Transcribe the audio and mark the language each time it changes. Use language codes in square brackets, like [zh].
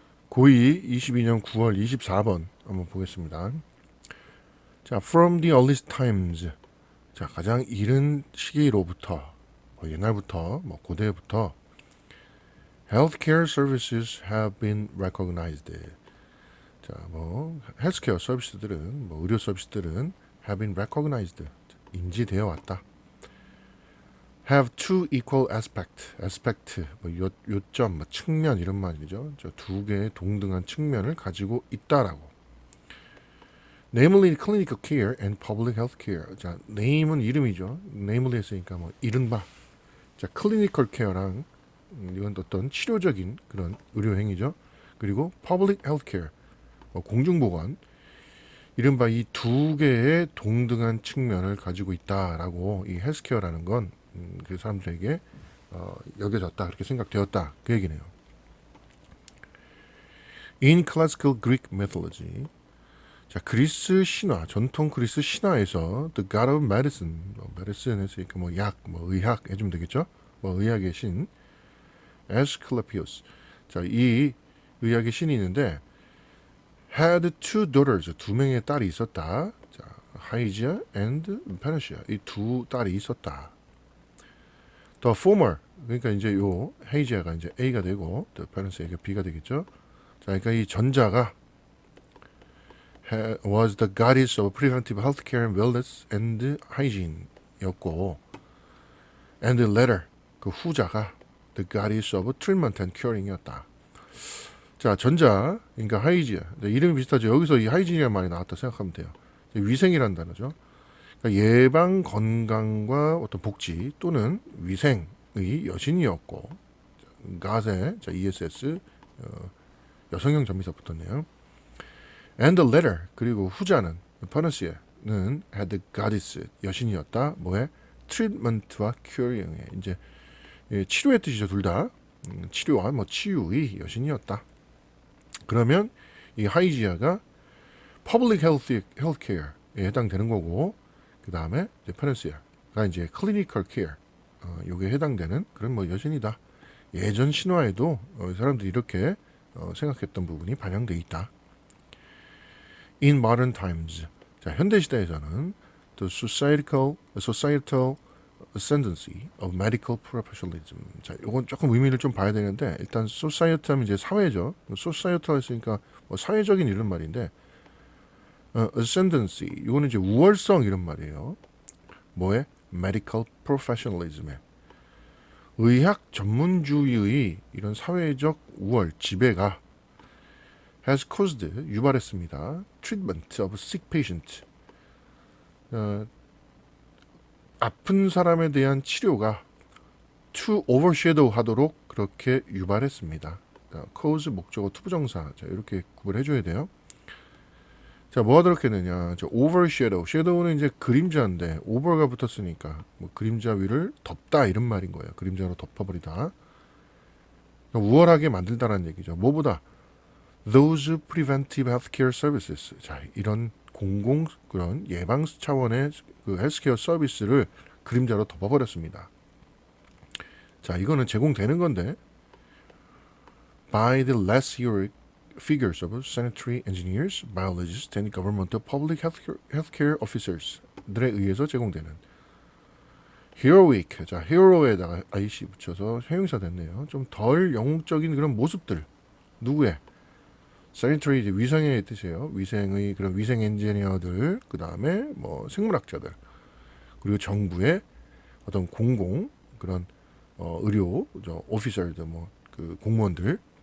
[ko] 고2 22년 9월 24번 한번 보겠습니다. [en] 자, from the earliest times. [ko] 자, 가장 이른 시기로부터, 옛날부터, 고대부터 [en] healthcare services have been recognized. [ko] 자, 헬스케어 서비스들은, 의료 서비스들은 have been recognized. 인지되어 왔다. [en] have two equal aspect, [ko] 요점, 측면 이런 말이죠. 저 두 개의 동등한 측면을 가지고 있다라고. [en] Namely, clinical care and public health care. [ko] 자, name은 이름이죠. namely 했으니까 이른바. 자, clinical care랑 이건 어떤 치료적인 그런 의료 행위죠. [en] 그리고 public health care, [ko] 공중보건. 이른바 이 두 개의 동등한 측면을 가지고 있다라고 이 헬스케어라는 건 그 사람들에게 여겨졌다, 그렇게 생각되었다, 그 얘기네요. [en] In classical Greek mythology, [ko] 자, 그리스 신화, 전통 그리스 신화에서 [en] the god of medicine, [ko] medicine 했으니까 약, 의학 해주면 되겠죠? 의학의 신 Asclepius. 자, 이 의학의 신이 있는데 [en] had two daughters, [ko] 두 명의 딸이 있었다. 자, Hygeia and Panacea, 이 두 딸이 있었다. The former, 그러니까 이제 요 Hygeia가 이제 A가 되고 the Panacea가 B가 되겠죠. 자, 그러니까 이 전자가 [en] was the goddess of preventive healthcare and wellness and hygiene였고, and the latter, 그 후자가 the goddess of treatment and curing이었다. [ko] 자, 전자, 그러니까 하이지아. 이름이 비슷하죠. 여기서 이 하이지니아 말이 나왔다 생각하면 돼요. 위생이라는 단어죠. 그러니까 예방, 건강과 어떤 복지 또는 위생의 여신이었고, 가세, 자, ESS, 여성형 전미사 붙었네요. [en] And the latter, [ko] 그리고 후자는 Panacea는 [en] had the goddess, [ko] 여신이었다. 뭐에? treatment와 curing에, 이제 치료의 뜻이죠. 둘 다 치료와 치유의 여신이었다. 그러면 이 하이지아가 public healthcare에 해당되는 거고, 그 다음에 페네시아가 이제 clinical care, 요게 해당되는 그런 여신이다. 예전 신화에도 사람들이 이렇게 생각했던 부분이 반영돼 있다. [en] In modern times, [ko] 자, 현대 시대에서는 [en] the societal ascendancy of medical professionalism. [ko] 자, 이건 조금 의미를 좀 봐야 되는데, 일단 society 하면 이제 사회죠. societal 했으니까 사회적인 이런 말인데, ascendancy, 이거는 이제 우월성 이런 말이에요. 뭐에? medical professionalism에. 의학 전문주의의 이런 사회적 우월, 지배가 [en] has caused, [ko] 유발했습니다. [en] treatment of sick patient. [ko] 아픈 사람에 대한 치료가 to overshadow 하도록 그렇게 유발했습니다. cause 목적어 투부정사, 자, 이렇게 구분해 줘야 돼요. 자, 뭐 하도록 했느냐? 저 overshadow, shadow는 이제 그림자인데 over가 붙었으니까 그림자 위를 덮다 이런 말인 거예요. 그림자로 덮어버리다. 우월하게 만들다라는 얘기죠. [en] 뭐보다 those preventive healthcare services. [ko] 자, 이런 공공 그런 예방 차원의 그 헬스케어 서비스를 그림자로 덮어버렸습니다. [en] 자, 이거는 제공되는 건데 by the less heroic figures of sanitary engineers, biologists, and governmental public healthcare officers [ko] 들에 의해서 제공되는 [en] heroic, 자, hero에다가 ic 붙여서 형용사 됐네요. [ko] 좀 덜 영웅적인 그런 모습들. 누구의? sanitary, 위생의 뜻이에요. 위생의 그런 위생 엔지니어들, 그 다음에 생물학자들, 그리고 정부의 어떤 공공 그런 의료 오피서들, 그 공무원들.